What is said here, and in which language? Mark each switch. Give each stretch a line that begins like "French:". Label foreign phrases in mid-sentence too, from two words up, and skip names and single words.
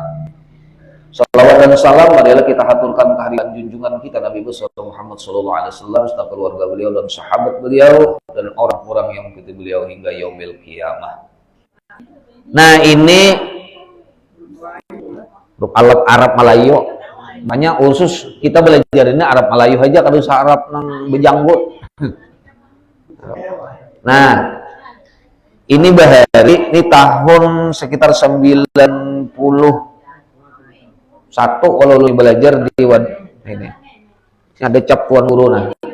Indonesian: Salawat dan salam adalah kita haturkan kehadiran junjungan kita Nabi besar Muhammad
Arabic: صلى الله عليه وسلم,
Indonesian: serta keluarga beliau dan sahabat beliau dan orang-orang yang mengikuti beliau hingga
Arabic: يوم القيامة.
Indonesian: Nah, ini alat Arab Melayu. Banyak khusus kita belajar ini Arab Melayu aja, kalau Arab
Banjar: nang bejanggut.
Indonesian: Nah, ini bahari ini tahun sekitar 91 kalau lu belajar di ini. Ada cap Tuan Guru nah.